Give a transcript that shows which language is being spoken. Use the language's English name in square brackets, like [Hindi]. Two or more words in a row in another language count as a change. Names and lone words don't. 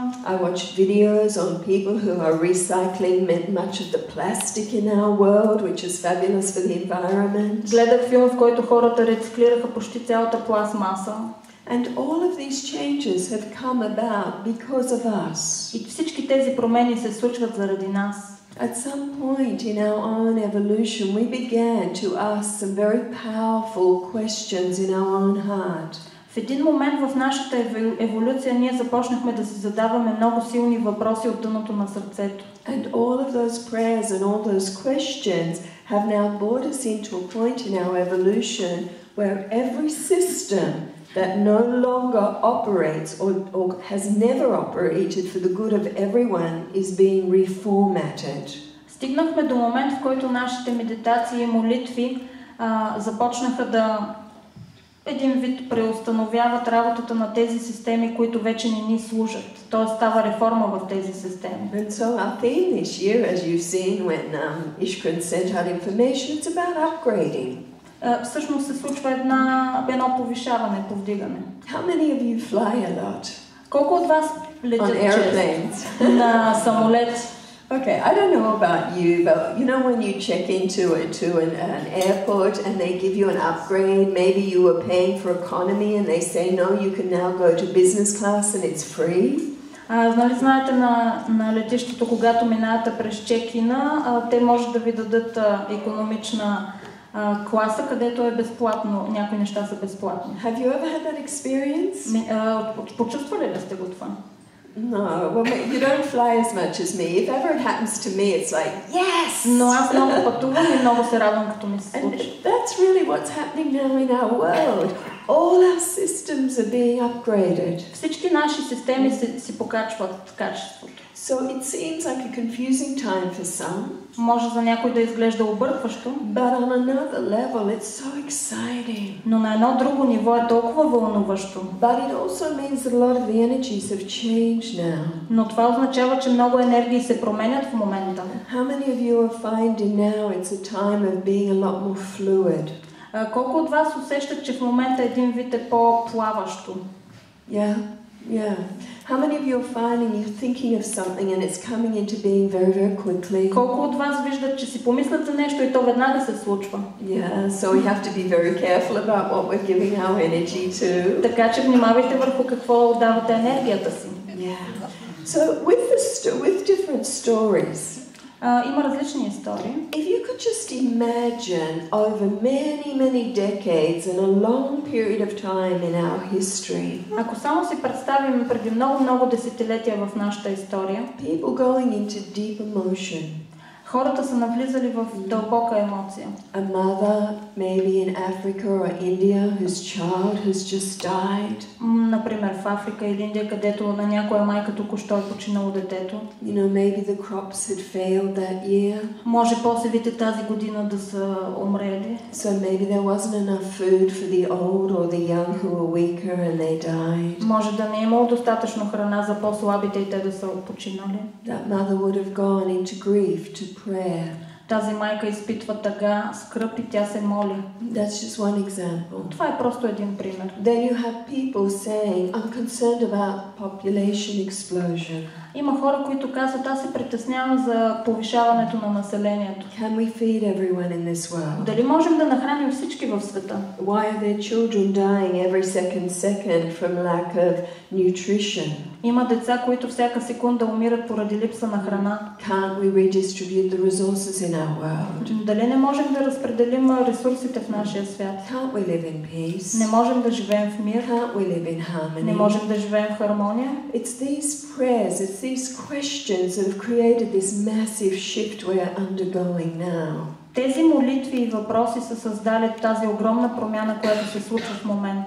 [English] I watched videos on people who are recycling much of the plastic in our world, which is fabulous for the environment. [Bulgarian] Гледах филм, в който хората рециклираха почти цялата пластмаса. [English] And all of these changes have come about because of us. [Bulgarian] И всички тези промени се случват заради нас. [English] At some point in our own evolution, we began to ask some very powerful questions in our own heart. [Bulgarian] В един момент в нашата еволюция ние започнахме да си задаваме много силни въпроси от дъното на сърцето. [English] And all of those prayers and all those questions have now brought us into a point in our evolution where every system that no longer operates or has never operated for the good of everyone is being reformatted. [Bulgarian] Стигнахме до момент, в който нашите медитации и молитви започнаха един вид преустановяват работата на тези системи, които вече не ни служат. Тоест става реформа в тези системи. [English] And so our theme this year, as you've seen when Ishkran sent out information, it's about upgrading. [Bulgarian] Всъщност се случва едно повишаване, повдигане. [English] How many of you fly a lot? [Bulgarian] Колко от вас летят често на самолети? [English] Okay, I don't know about you, but you know when you check into an airport and they give you an upgrade, maybe you were paying for economy and they say no, you can now go to business class and it's free. [Bulgarian] Нали знаете на летището, когато минавате през чекина, те може да ви дадат икономична класа, където е безплатно, някои неща са безплатни. [English] Have you ever had that experience? [Bulgarian] Почувствали ли сте го това? [English] No, well, you don't fly as much as me. If ever it happens to me, it's like, yes! [Bulgarian] Но аз много пътувам и много се радвам, като ми се случи. [English] And that's really what's happening now in our world. All our systems are being upgraded. [Bulgarian] Всички наши системи си покачват качеството. [English] So it seems like a confusing time for some. [Bulgarian] Може за някой да изглежда объркващо. [English] But on another level, it's so exciting. [Bulgarian] Но на едно друго ниво е толкова вълнуващо. [English] But it also means that a lot of the energies have changed now. [Bulgarian] Но това означава, че много енергии се променят в момента. [English] How many of you are finding now it's a time of being a lot more fluid? [Bulgarian] Колко от вас усещат, че в момента един вид е по-плаващо? [English] Yeah. How many of you are finding you're thinking of something and it's coming into being very, very quickly? [Bulgarian] Колко от вас виждат, че си помислят за нещо и то веднага се случва? [English] Yeah, so we have to be very careful about what we're giving our energy to. [Bulgarian] Така че внимавайте върху какво отдавате енергията си. [English] Yeah. So with different stories. [Bulgarian] Има различни истории. [English] If you could just imagine over many decades and a long period of time in our history. [Bulgarian] Ако само си представим преди много десетилетия в нашата история, [English] people going into deep emotion. [Bulgarian] Хората са навлизали в дълбока емоция. [English] A mother, maybe in Africa or India, whose child has just died. [Bulgarian] Например, в Африка или Индия, където на някоя майка току-що е починало детето. [English] You know, maybe the crops had failed that year. [Bulgarian] Може посевите тази година да са умрели. [English] So maybe there wasn't enough food for the old or the young who were weaker and they died. [Bulgarian] Може да не е имало достатъчно храна за по-слабите и те да са починали. [English] That mother would have gone into grief to prayer. [Bulgarian] Тази майка изпитва тъга, скръп и тя се моли. [English] That's just one example. [Bulgarian] Това е просто един пример. [English] Then you have people saying, I'm concerned about population explosion. [Bulgarian] Има хора, които казват, аз се притеснявам за повишаването на населението. [English] Can we feed everyone in this world? [Bulgarian] Дали можем да нахраним всички в света? [English] Why are there children dying every second from lack of nutrition? [Bulgarian] Има деца, които всяка секунда умират поради липса на храна. [English] Can't we redistribute the resources in our world? [Bulgarian] Дали не можем да разпределим ресурсите в нашия свят? [English] Can't we live in peace? [Bulgarian] Не можем да живеем в мир? [English] Can't we live in harmony? [Bulgarian] Не можем да живеем в хармония? [English] It's these prayers, it's these questions that have created this massive shift we're undergoing now. [Bulgarian] Тези молитви и въпроси са създали тази огромна промяна, която се случва в момента.